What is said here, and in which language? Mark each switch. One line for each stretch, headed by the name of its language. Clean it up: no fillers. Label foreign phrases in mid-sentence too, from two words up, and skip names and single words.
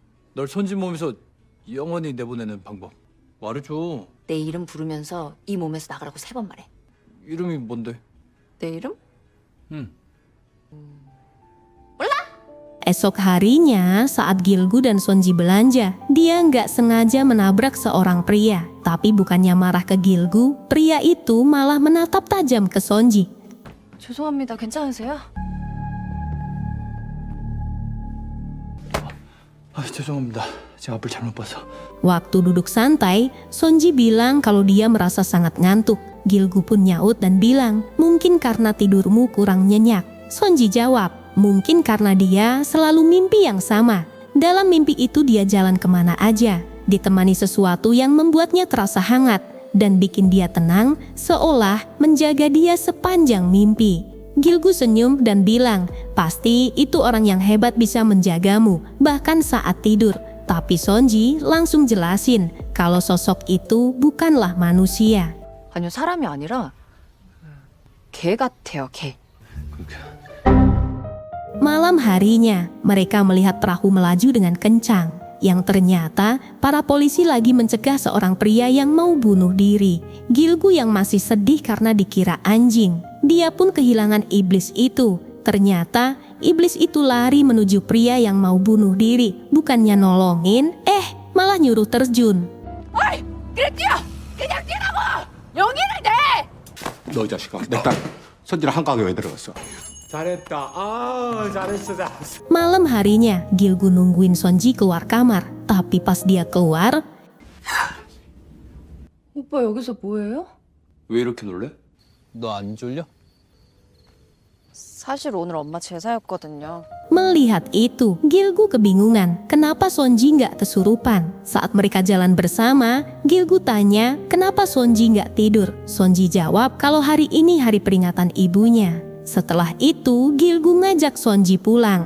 Korean: 널 손짓 몸에서 영원히 내보내는 방법 말해줘. 내 이름 부르면서 이 몸에서 나가라고 3번 말해. 이름이 뭔데? 내 이름?
Indonesian: Esok harinya, saat Gilgu dan Sonji belanja, dia nggak sengaja menabrak seorang pria. Tapi bukannya marah ke Gilgu, pria itu malah menatap tajam ke Sonji.
Korean: 죄송합니다. 괜찮으세요? 죄송합니다. 제가 앞을 잘못 봐서.
Indonesian: Waktu duduk santai, Sonji bilang kalau dia merasa sangat ngantuk. Gilgu pun nyaut dan bilang, mungkin karena tidurmu kurang nyenyak. Sonji jawab, mungkin karena dia selalu mimpi yang sama. Dalam mimpi itu dia jalan kemana aja, ditemani sesuatu yang membuatnya terasa hangat dan bikin dia tenang, seolah menjaga dia sepanjang mimpi. Gilgu senyum dan bilang, pasti itu orang yang hebat bisa menjagamu, bahkan saat tidur. Tapi Sonji langsung jelasin kalau sosok itu bukanlah manusia.
Korean: 아니요, 사람이 아니라 개 같아요, 개.
Indonesian: Malam harinya, mereka melihat perahu melaju dengan kencang. Yang ternyata, para polisi lagi mencegah seorang pria yang mau bunuh diri. Gilgu yang masih sedih karena dikira anjing. Dia pun kehilangan iblis itu. Ternyata, iblis itu lari menuju pria yang mau bunuh diri. Bukannya nolongin, malah nyuruh terjun.
Korean: 어이! 그래 뛰어! 그냥 뛰라고! 용기를 내! 너 이 자식아, 내 딸 선지랑 한강에 왜 들어갔어? 잘했다. 잘했어.
Indonesian: Malam harinya, Gilgu nungguin Sonji keluar kamar. Tapi pas dia keluar,
Korean: 오빠 여기서 뭐해요? 왜 이렇게 놀래? 너 안 졸려? 사실 오늘 엄마 제사였거든요.
Indonesian: melihat itu, Gilgu kebingungan kenapa Sonji nggak kesurupan. Saat mereka jalan bersama, Gilgu tanya kenapa Sonji nggak tidur. Sonji jawab kalau hari ini hari peringatan ibunya. Setelah itu, Gilgu ngajak Sonji pulang.